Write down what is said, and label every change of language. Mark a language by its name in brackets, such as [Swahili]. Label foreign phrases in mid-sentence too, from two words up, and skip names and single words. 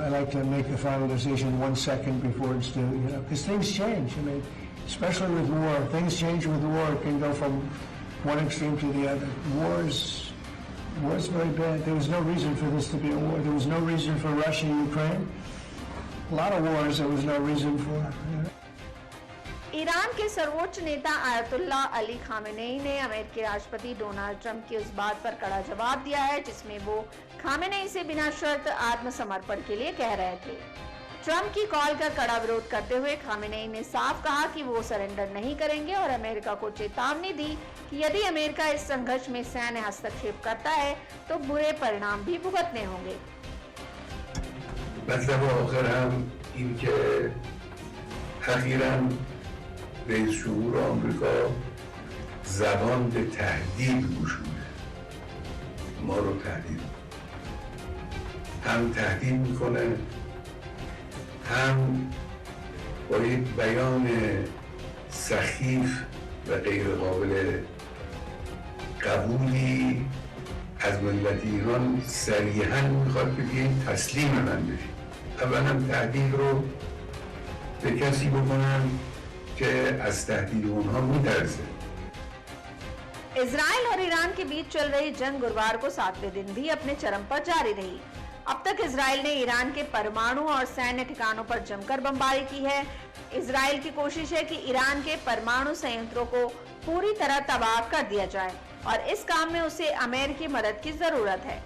[English] I like to make the final decision 1 second before it's due, because things change. I mean, especially with war, things change with war. It can go from one extreme to the other. War's very bad. There was no reason for this to be a war. There was no reason for Russia and Ukraine. A lot of wars there was no reason for. [Hindi] ईरान के सर्वोच्च नेता आयतुल्लाह अली खामेनेई ने अमेरिकी राष्ट्रपति डोनाल्ड ट्रंप की उस बात पर कड़ा जवाब दिया है जिसमें वो खामेनेई से बिना शर्त आत्मसमर्पण के लिए कह रहे थे। ट्रंप की कॉल का कड़ा विरोध करते हुए खामेनेई ने साफ कहा कि वो सरेंडर नहीं करेंगे और अमेरिका को चेतावनी दी कि यदि अमेरिका इस संघर्ष में सैन्य हस्तक्षेप करता है तो बुरे परिणाम भी भुगतने होंगे। [Persian] رئیس جمهور آمریکا زبان به تهدید گشوده، ما رو تهدید هم تهدید میکنه، هم با یک بیان سخیف و غیر قابل قبولی از ملت ایران صریحاً میخواد که این تسلیم من بشید. اولا تهدید رو به کسی بکنن که از تهدید اونها میترسه. [Hindi] इजराइल और ईरान के बीच चल रही जंग गुरुवार को 7वें दिन भी अपने चरम पर जारी रही। अब तक इजराइल ने ईरान के परमाणु और सैन्य ठिकानों पर जमकर बमबारी की है। इजराइल की कोशिश है कि ईरान के परमाणु संयंत्रों को पूरी तरह तबाह कर दिया जाए और इस काम में उसे अमेरिकी मदद की जरूरत है।